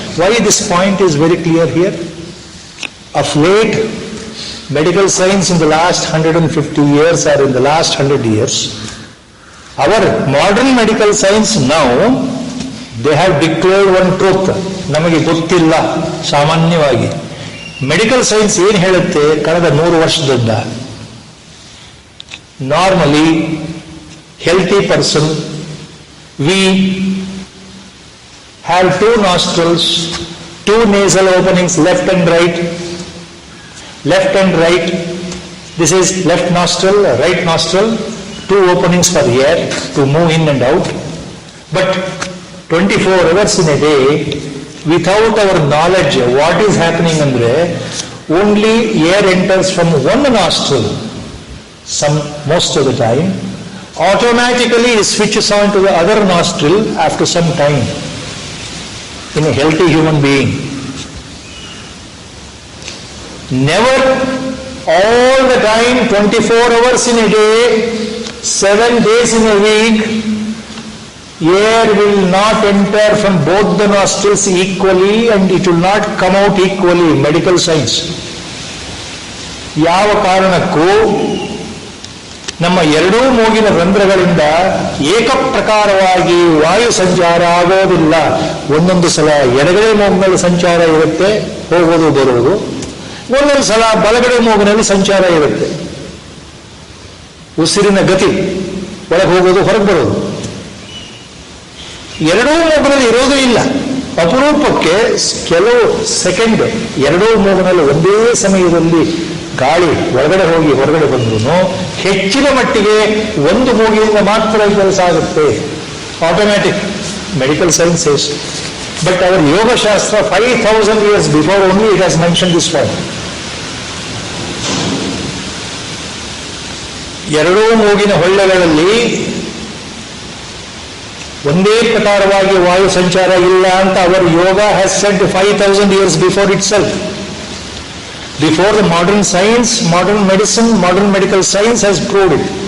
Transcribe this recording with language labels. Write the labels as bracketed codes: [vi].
[en] Why this point is very clear here? Of late, medical science in the last 150 years or in the last 100 years, our modern medical science now, they have declared one truth. [kn] ನಮಗೆ ಗೊತ್ತಿಲ್ಲ ಸಾಮಾನ್ಯವಾಗಿ. [en] medical science [kn] ಏನು ಹೇಳುತ್ತೆ ಕಳೆದ 100 ವರ್ಷದಿಂದ, [en] Normally healthy person we have 2 nostrils, 2 nasal openings, left and right. Left and right. This is left nostril, right nostril, 2 openings for air to move in and out. But 24 hours in a day, without our knowledge, what is happening andre, only air enters from one nostril, most of the time. Automatically it switches on to the other nostril after some time. In a healthy human being, never all the time, 24 hours in a day, 7 days in a week, air will not enter from both the nostrils equally and it will not come out equally. Medical science. [kn] ಯಾವ ಕಾರಣಕ್ಕೂ ನಮ್ಮ ಎರಡೂ ಮೂಗಿನ ರಂಧ್ರಗಳಿಂದ ಏಕಪ್ರಕಾರವಾಗಿ ವಾಯು ಸಂಚಾರ ಆಗೋದಿಲ್ಲ. ಒಂದೊಂದು ಸಲ ಎಡಗಡೆ ಮೂಗಿನಲ್ಲಿ ಸಂಚಾರ ಇರುತ್ತೆ, ಹೋಗೋದು ಬರುವುದು. ಒಂದೊಂದು ಸಲ ಬಲಗಡೆ ಮೂಗಿನಲ್ಲಿ ಸಂಚಾರ ಇರುತ್ತೆ, ಉಸಿರಿನ ಗತಿ, ಒಳಗೆ ಹೋಗೋದು ಹೊರಗೆ ಬರೋದು. ಎರಡೂ ಮೂಗಿನಲ್ಲಿ ಇರೋದು ಇಲ್ಲ. ಅಪರೂಪಕ್ಕೆ ಕೆಲವು ಸೆಕೆಂಡ್ ಎರಡೂ ಮೂಗಿನಲ್ಲಿ ಒಂದೇ ಸಮಯದಲ್ಲಿ ಗಾಳಿ ಒಳಗಡೆ ಹೋಗಿ ಹೊರಗಡೆ ಬಂದ್ರು ಹೆಚ್ಚಿನ ಮಟ್ಟಿಗೆ ಒಂದು ಮೂಗಿನಿಂದ ಮಾತ್ರ ಕೆಲಸ ಆಗುತ್ತೆ. [en] Automatic medical sciences. But our ಯೋಗಶಾಸ್ತ್ರ 5000 years before only it has mention this point. [kn] ಎರಡೂ ಮೂಗಿನ ಹೊಳ್ಳೆಗಳಲ್ಲಿ ಒಂದೇ ಪ್ರಕಾರವಾಗಿ ವಾಯು ಸಂಚಾರ ಇಲ್ಲ ಅಂತ [en] Our yoga has said 5000 years before itself. Before the modern science, modern medicine, modern medical science has proved it.